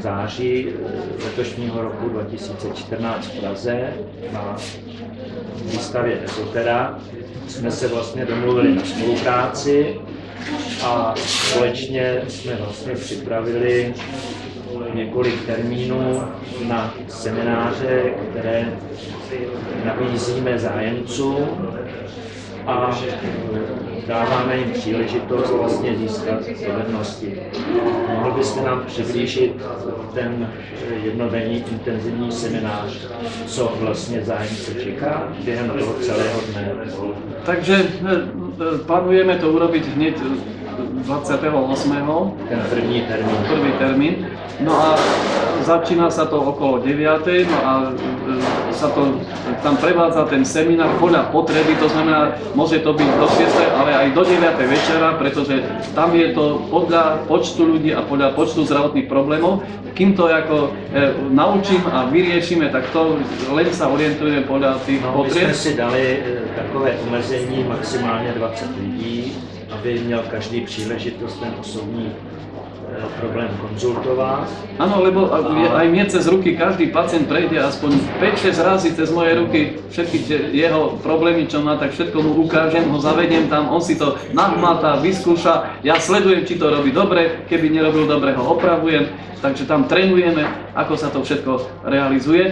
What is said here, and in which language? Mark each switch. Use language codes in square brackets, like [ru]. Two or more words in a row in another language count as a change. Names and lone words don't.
[cs] září letošního roku 2014 v Praze na výstavě Ezotera, jsme se vlastně domluvili na spolupráci a společně jsme vlastně připravili několik termínů na semináře, které nabízíme zájemcům a dáváme jim příležitost vlastně získat dovednosti. Mohl byste nám přiblížit ten jednodenní intenzivní seminář, co vlastně zájemce čeká během toho celého dne? [sk] Takže plánujeme to urobiť hneď 28. Ten první termín. No a začína sa to okolo 9. No a sa to tam prevádza ten seminár podľa potreby, to znamená, môže to byť do 6. ale aj do 9. večera, pretože tam je to podľa počtu ľudí a podľa počtu zdravotných problémov. Kým to ako naučím a vyriešime, tak to len sa orientujeme podľa tých potrieb. [cs] My jsme si dali takové omezení maximálně 20 lidí, aby měl každý příležitost ten osobní problém konzultovať. [sk] Áno, lebo aj mne cez ruky každý pacient prejde aspoň 5-6 razy cez moje ruky všetky jeho problémy, čo má, tak všetko mu ukážem, ho zavediem tam, on si to nahmatá, vyskúša, ja sledujem, či to robí dobre, keby nerobil dobre, ho opravujem, takže tam trénujeme, ako sa to všetko realizuje.